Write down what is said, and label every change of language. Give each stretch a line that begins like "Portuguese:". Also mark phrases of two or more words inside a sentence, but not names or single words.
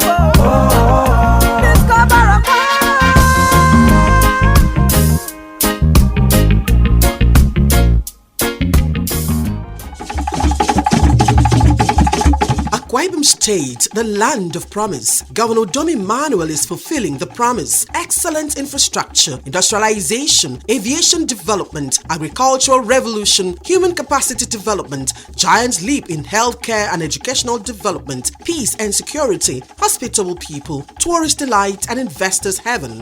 English: Discover Akwa. Akwa Ibom State, the land of promise. Governor Dom Emmanuel is fulfilling the promise. Excellent infrastructure, industrialization, aviation development, agricultural revolution, human capacity development, giant leap in healthcare and educational development, peace and security, hospitable people, tourist delight and investors heaven.